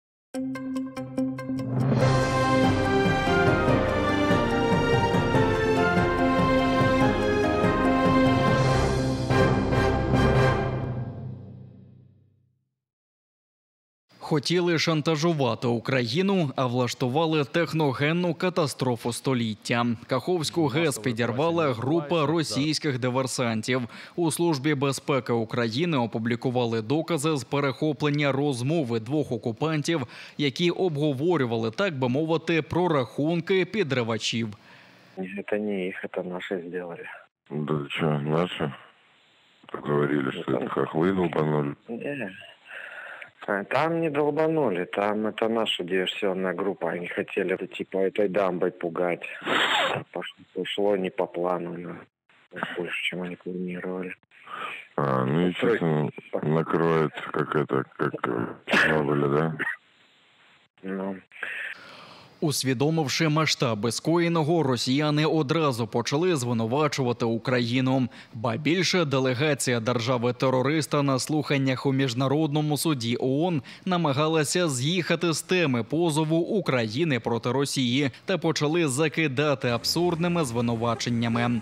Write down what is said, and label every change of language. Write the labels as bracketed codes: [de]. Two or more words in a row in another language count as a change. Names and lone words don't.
[uk] Хотіли шантажувати Україну, а влаштували техногенну катастрофу століття. Каховську ГЕС підірвала група російських диверсантів. У Службі безпеки України опублікували докази з перехоплення розмови двох окупантів, які обговорювали, так би мовити, прорахунки підривачів. [ru] Это не их, это наши сделали. Да что, наши? Говорили, что это хохлы долбанули. Там не долбанули, там это наша диверсионная группа. Они хотели типа этой дамбой пугать. Пошло не по плану, но больше, чем они планировали. Ну естественно, накроется как Чернобыль, да? Ну. [uk] Усвідомивши масштаби скоєного, росіяни одразу почали звинувачувати Україну. Ба більше, делегація держави-терориста на слуханнях у Міжнародному суді ООН намагалася з'їхати з теми позову України проти Росії та почали закидати абсурдними звинуваченнями.